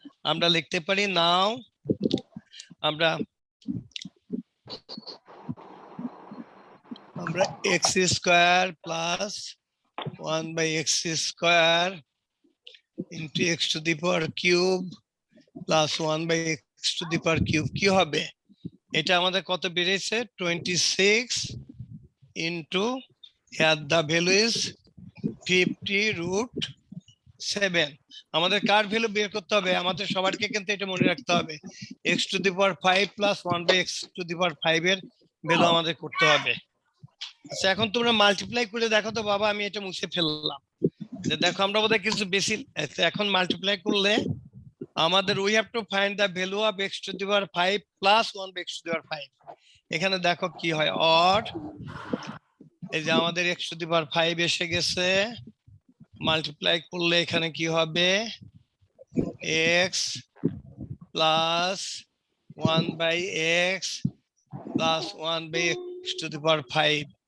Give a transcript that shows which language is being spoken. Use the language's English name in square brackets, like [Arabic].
[Bangla] আমরা লিখতে পারি নাও আমরা [English] x square plus 1 by x square into x to the power cube plus 1 by x to the power cube কি হবে? [Bangla] এটা আমাদের কত বেরিয়েছে? [English] 26 into here the value is 50√7. [Bangla] আমাদের কার ভ্যালু বের করতে হবে? আমাদের সবারকে কিন্তু এটা মনে রাখতে হবে, x to the power 5 plus 1 by x to the পাওয়ার 5 এর ভ্যালু আমাদের করতে হবে। আচ্ছা এখন তোমরা মাল্টিপ্লাই করে দেখো তো বাবা, আমি এটা মুছে ফেললাম। যে দেখো আমরা বোধহয় কিছু বেশি, এখন মাল্টিপ্লাই করলে আমাদের [English] we have to find the value of x to the power 5 plus 1 by x to the power 5. [Bangla] এখানে দেখো কি হয়, [English] or [Bangla] এই যে আমাদের [English] x to the power 5 [Bangla] এসে গেছে, মাল্টিপ্লাই করলে এখানে কি হবে, [English] x plus 1 by x plus 1 by x to the power 5.